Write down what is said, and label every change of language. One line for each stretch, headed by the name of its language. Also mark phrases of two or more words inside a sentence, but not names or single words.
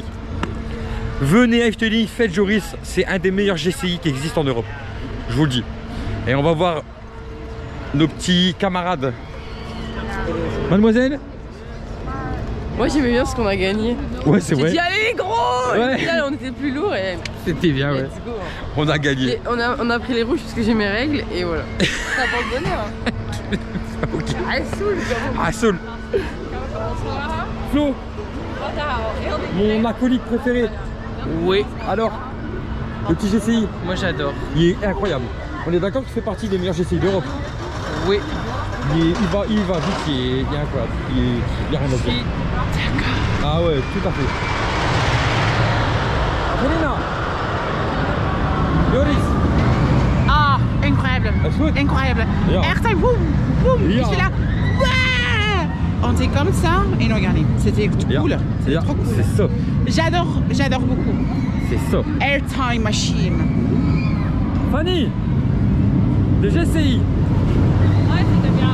French: Venez à Efteling, faites Joris. C'est un des meilleurs GCI qui existent en Europe. Je vous le dis. Et on va voir nos petits camarades. Mademoiselle? Moi j'aimais bien ce qu'on a gagné. Ouais, c'est J'ai vrai. dit allez les gros. Ouais. Et au final, on était plus lourd et C'était bien, ouais.
English: let's go.
French: On a gagné. Et on a pris les rouges parce que j'ai mes règles et voilà. Ça apporte bonheur. Ok. Ah saoul. Ah, Saul. Flo, mon acolyte préféré. Oui, Alors, le petit GCI, moi j'adore. il est incroyable. On est d'accord qu'il fait partie des meilleurs GCI d'Europe. Oui. Il va vite, il est incroyable. Il y a rien à dire. Ah ouais, tout à fait. Angelina, Joris, Ah, incroyable. est-ce que Incroyable.
Dutch: Ja. Echt, boum, boum. Ja.
French: Je suis là. Ouais. On était comme ça et on regardait. C'était cool. C'était
Dutch: Ja,
French: trop cool. c'est ça, J'adore beaucoup. c'est ça. Airtime Machine. Fanny, des GCI, Ouais, c'était bien.